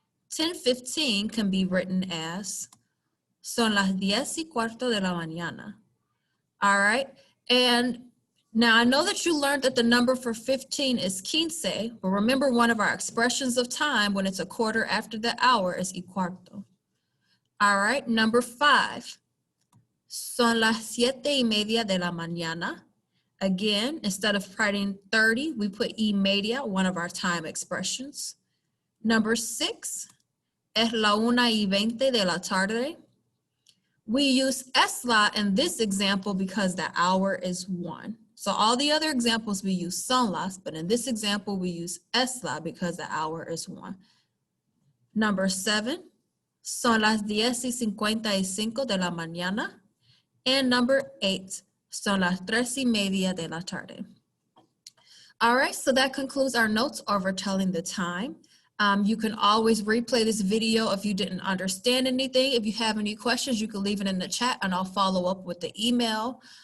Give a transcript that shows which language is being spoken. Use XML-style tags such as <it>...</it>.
<es>10:15</es> <en>can be written as</en> <es>son las 10:15 de la mañana.</es> <en>All right, and now I know that you learned that the number for 15 is 15, but remember one of our expressions of time when it's a quarter after the hour is</en> <es>y cuarto.</es> <en>All right, number 5,</en> <es>son las 7:30 de la mañana.</es> <en>Again, instead of writing 30, we put</en> <es>y media,</es> <en>one of our time expressions. Number 6,</en> <es>es la 1:20 de la tarde.</es> <en>We use</en> <es>es la</es> <en>in this example because the hour is 1. So all the other examples we use</en> <es>son las,</es> <en>but in this example we use</en> <es>es la</es> <en>because the hour is 1. Number 7,</en> <es>son las 10:55 de la mañana.</es> <en>And number 8,</en> <es>son las 3:30 de la tarde.</es> <en>All right, so that concludes our notes over telling the time. You can always replay this video if you didn't understand anything. If you have any questions, you can leave it in the chat and I'll follow up with the email.</en>